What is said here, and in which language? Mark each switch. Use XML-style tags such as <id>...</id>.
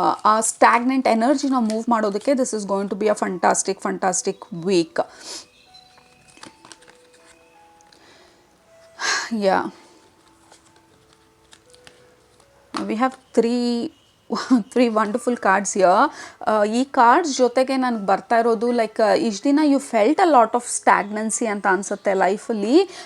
<kn>ಆ stagnant ಎನರ್ಜಿನ move ಮಾಡೋದಕ್ಕೆ</kn> <en>This is going to be a fantastic week. Yeah, we have three wonderful cards here.</en> <kn>ಈ cards ಜೊತೆಗೆ ನನಗೆ ಬರ್ತಾ ಇರೋದು ಲೈಕ್ ಇಷ್ಟು ದಿನ</kn> <en>you felt a lot of stagnancy</en> <kn>ಅಂತ ಅನಿಸುತ್ತೆ ಲೈಫಲ್ಲಿ.</kn>